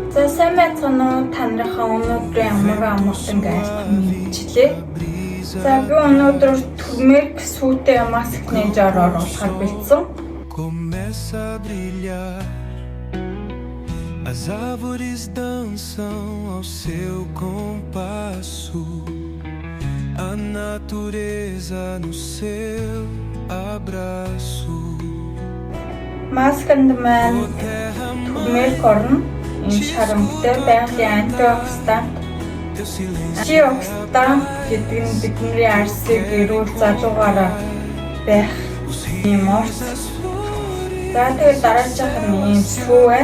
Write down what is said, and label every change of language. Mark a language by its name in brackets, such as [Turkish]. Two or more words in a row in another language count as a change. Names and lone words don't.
[Mongolian] сайн байцгаана уу? Та нарынхаа өнөөдрийн амгалан айлтгах мэдчилээ. За би өнөөдөр турмерик сүйтэй маск нээж оруулахаар бэлдсэн. [Portuguese] As árvores dançam ao seu compasso, a natureza no seu abraço. [Mongolian] Масканд маань турмерик орно. Энэ шарамтай байгалийн антиоксидант. Антиоксидант гэдэг нь бидний арсыг эрүүл залуугаараа байх юм уу? За тэгээд дараачих нь энэ сүү байна.